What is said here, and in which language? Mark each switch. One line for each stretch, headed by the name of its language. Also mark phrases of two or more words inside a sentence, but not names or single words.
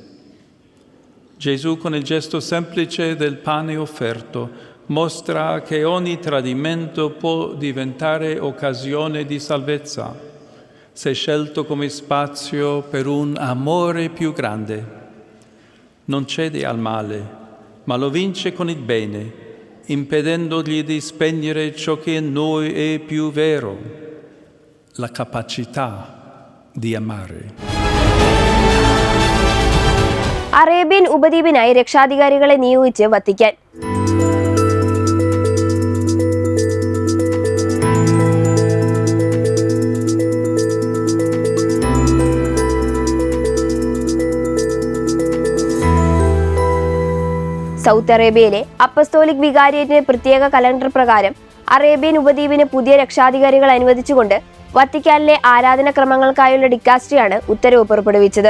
Italian: Gesù, con il gesto semplice del pane offerto, mostra che ogni tradimento può diventare occasione di salvezza, se scelto come spazio per un amore più grande. Non cede al male, ma lo vince con il bene, impedendogli di spegnere ciò che in noi è più vero, la capacità di amare.
Malayalam: അറേബ്യൻ ഉപദ്വീപിനായി രക്ഷാധികാരികളെ നിയോഗിച്ച് വത്തിക്കാൻ. സൗത്ത് അറേബ്യയിലെ അപ്പസ്തോലിക് വികാരിയേറ്റിന്റെ പ്രത്യേക കലണ്ടർ പ്രകാരം അറേബ്യൻ ഉപദ്വീപിന് പുതിയ രക്ഷാധികാരികൾ അനുവദിച്ചുകൊണ്ട് വത്തിക്കാനിലെ ആരാധനാക്രമങ്ങൾക്കായുള്ള ഡിക്കാസ്ട്രിയാണ് ഉത്തരവ് പുറപ്പെടുവിച്ചത്.